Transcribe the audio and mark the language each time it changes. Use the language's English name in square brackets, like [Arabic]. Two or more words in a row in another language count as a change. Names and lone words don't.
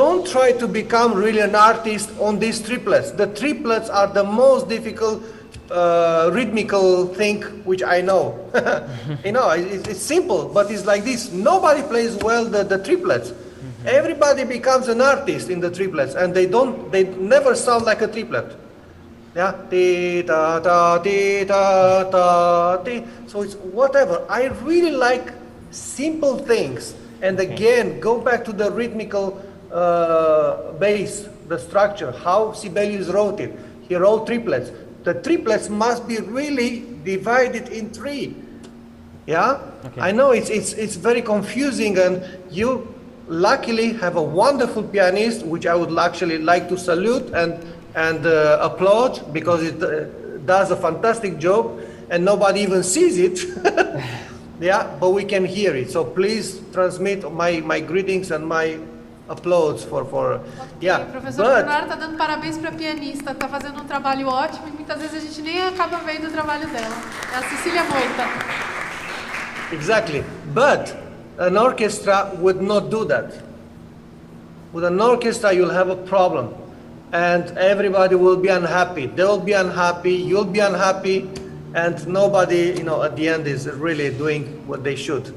[English] try to become really an artist on these triplets. The triplets are the most difficult rhythmical thing which I know. You know, it's simple, but it's like this. Nobody plays well the triplets. Everybody becomes an artist in the triplets, and they never sound like a triplet. Yeah, ti ta ta ti ta ta ti. So it's whatever. I really like simple things, and again, go back to the rhythmical base, the structure, how Sibelius wrote it. He wrote triplets. The triplets must be really divided in three. Yeah, I know it's very confusing, and you luckily have a wonderful pianist, which I would actually like to salute and applaud, because it does a fantastic job, and nobody even sees it. Yeah, but we can hear it. So please transmit my greetings and my applause for yeah. [Portuguese] Professor Prunaru está dando parabéns para a pianista, está fazendo um trabalho ótimo e muitas vezes a gente nem acaba vendo o trabalho dela. É a Cecília Moita. [English] Exactly, but an orchestra would not do that. With an orchestra, you'll have a problem, and everybody will be unhappy. They'll be unhappy, you'll be unhappy, and nobody, you know, at the end is really doing what they should.